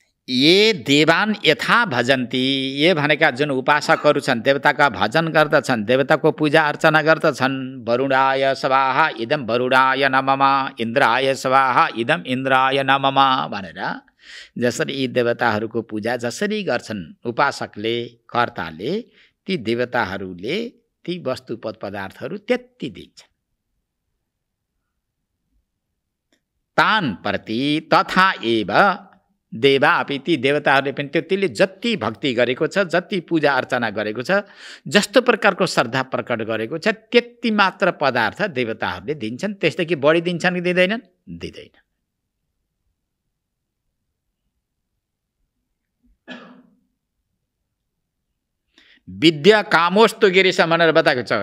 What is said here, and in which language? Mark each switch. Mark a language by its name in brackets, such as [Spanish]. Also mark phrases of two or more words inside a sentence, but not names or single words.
[Sanskrit] ये देवान यथा भजन्ती, [Nepali] ये भनेका जुन उपासकहरू छन्, देवताका भजन गर्दछन्, देवताको पूजा अर्चना गर्दछन्। [Sanskrit] वरुणाय स्वाहा इदम वरुणाय नमः, इन्द्राय स्वाहा इदम इन्द्राय नमः [Nepali] भनेर जसरी यी देवताहरूको पूजा जसरी गर्छन् उपासकले, कर्ताले, ती देवताहरूले ती वस्तुपद पदार्थहरू त्यति दिन्छन्। [Sanskrit] तान प्रति तथा एव देवा अपि, [Nepali] ती देवताहरूले पनि त्यतिले जति भक्ति गरेको छ, जति पूजा अर्चना गरेको छ, जस्तो प्रकारको श्रद्धा प्रकट गरेको छ, त्यति मात्र पदार्थ देवताहरूले दिन्छन्। त्यसदेखि बढी दिन्छन् कि दिँदैनन्? दिँदैन। [Sanskrit] विद्या कामोस्तु गिरीश [Nepali] भनेर बताएको छ।